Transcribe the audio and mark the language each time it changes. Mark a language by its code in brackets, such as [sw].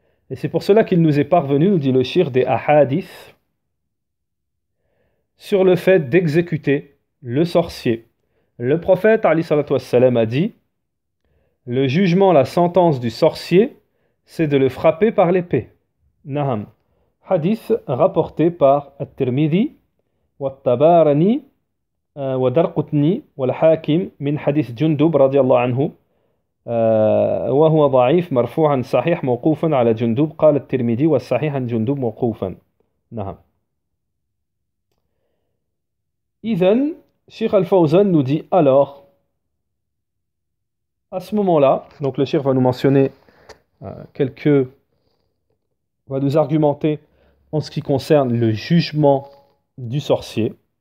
[fr] Et c'est pour cela qu'il nous est parvenu, nous dit le shir, des ahadith sur le fait d'exécuter le sorcier. Le prophète Ali salatu wassalam a dit, le jugement, la sentence du sorcier, c'est de le frapper par l'épée. Naham. Hadith rapporté par [ar] At-Tirmidhi wa-Tabarani wa-Darqutni wal-Hakim min hadith Jundub radiyallahu anhu وهو ضعيف مرفوعا صحيح موقوفا على جندب قال الترمذي والصحيح عن جندب موقوفا. نعم. [fr] إذن Cheikh Al-Fawzan nous dit alors, à ce moment-là, donc le Cheikh va nous mentionner va nous argumenter en ce qui concerne le jugement du sorcier.